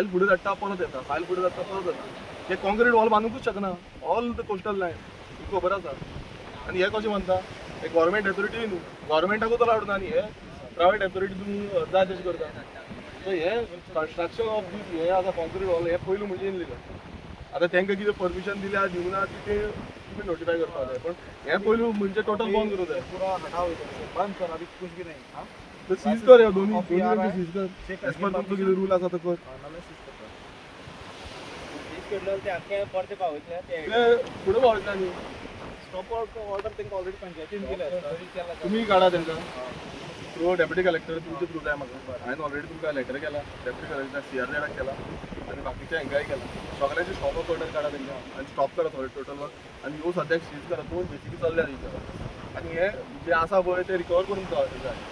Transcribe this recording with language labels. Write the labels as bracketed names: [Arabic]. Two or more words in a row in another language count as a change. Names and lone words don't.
[Konkani] फुडें धाडटा परत येता फायल फुडें धाडटा परत येता ते [English] concrete wall [Konkani] बांदूंकूच शकना [English] all the coastal line [Konkani] तुका खबर आसा आनी हे कशें म्हणटा हे [English] government authority [Konkani] न्हू गव्हर्मेंटाकूच अलावड ना आनी हे [English] private authority [Konkani] तुमी जाय तशें करता सो हे [English] construction of this [Konkani] हे आसा [English] concrete wall [Konkani] हे पयलू म्हणजे इनलिगल आता तांकां कितें परमिशन दिल्या दिवना ते तुम्ही नोटिफाय करपाक जाय पण हे पयलू म्हणजे टोटल बंद करूं जाय [Hindi] पूरा हटाओ बंद कर अभी कुछ भी नहीं हाँ [Konkani] तर सीज कर ह्या दोन्ही सीज कर एज पर तुमचो कितें रूल आसा तो कर ते अख्खे परते पावयतले ते फुडें पावयतले आनी [English] stop order [Konkani] तांकां ऑलरेडी पंचायतीन केल्या तुम्ही काढा तांकां [English] through deputy collector [Konkani] तुमचे थ्रू जाय म्हाका हांवें ऑलरेडी तुमकां लेटर केला [English] deputy collector [Konkani] CR केला आनी बाकीच्या हांकांय केला सगळ्यांचे [English] stop order [Konkani] काढा तांकां आनी स्टॉप करा थोडे टोटल आनी ह्यो सद्याक सीज करा 2 JCB चल्ल्या थंयसर आनी हे जे आसा पळय ते रिकवर करून जाय